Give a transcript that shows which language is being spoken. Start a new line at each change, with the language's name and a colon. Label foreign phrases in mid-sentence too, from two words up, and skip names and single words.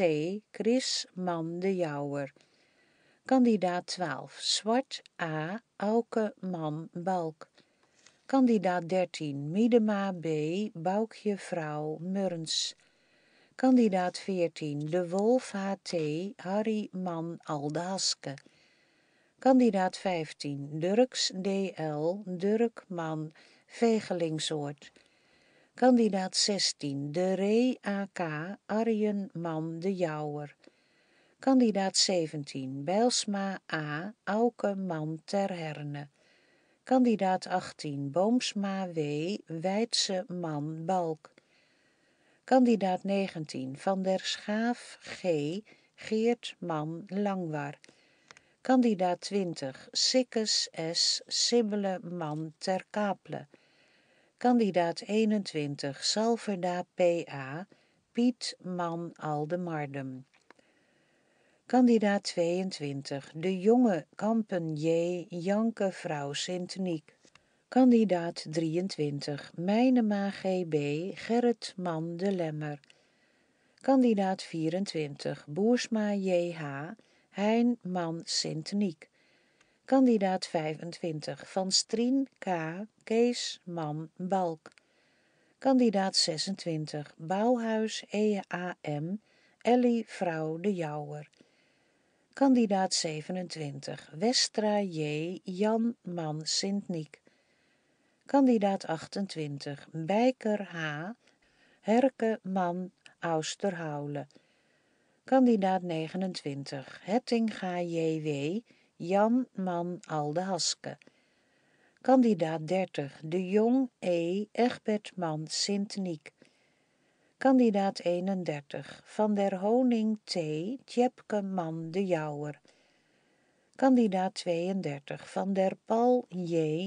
Dutch: Chris man de Jouwer. Kandidaat 12 Zwart A. Auke man Balk. Kandidaat 13 Miedema B. Boukje vrouw Murns. Kandidaat 14 De Wolf HT Harry man Aldehaske. Kandidaat 15 Durks DL Durk man Vegelingsoord. Kandidaat 16 De Ree AK Arjen man de Jouwer. Kandidaat 17 Bijlsma A Auke man ter Herne. Kandidaat 18 Boomsma W Weidse man Balk. Kandidaat 19 Van der Schaaf G Geert man Langwar. Kandidaat 20 Sikkes S Sibbele man ter Kaple. Kandidaat 21 Salverda P.A. Piet man Aldemardum. Kandidaat 22 De Jonge Kampen J. Janke vrouw Sint-Niek. Kandidaat 23 Mijnema G.B. Gerrit man de Lemmer. Kandidaat 24 Boersma J.H. Hein man Sint-Niek. Kandidaat 25 Van Strien K. Kees man Balk. Kandidaat 26 Bouwhuis E.A.M. Ellie vrouw de Jouwer. Kandidaat 27 Westra J. Jan man Sint-Niek. Kandidaat 28 Bijker H. Herke man Austerhoule. Kandidaat 29 Hettinga J.W. Jan man Aldehaske. Kandidaat 30 De Jong E. Egbert man Sint-Niek. Kandidaat 31 Van der Honing T. Tjepke man de Jouwer. Kandidaat 32 Van der Pal J.